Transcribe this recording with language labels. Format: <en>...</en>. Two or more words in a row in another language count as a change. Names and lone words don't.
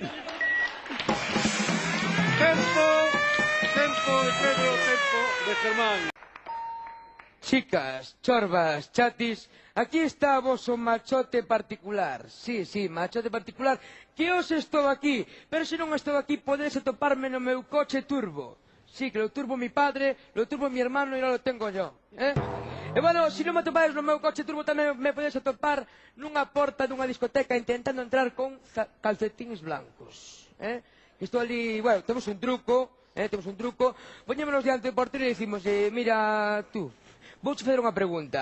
<gl>Tempo de Pedro, tempo de Germán. Chicas, chorbas, chatis, aquí está o voso machote particular. Sí, machote particular, que hoxe estou aquí, pero se non estou aquí podes toparme no meu coche turbo.</gl> <es>Sí, que lo turbo mi padre, lo turbo mi hermano e non lo tengo yo.</es> <gl>E bueno, se non me atopades no meu coche turbo tamén me podes atopar nunha porta dunha discoteca intentando entrar con calcetins blancos. Estou ali, bueno, temos un truco, poñémonos diante do portero e dicimos,</gl> <es>mira tú,</es> <gl>vouche fazer unha pregunta.</gl>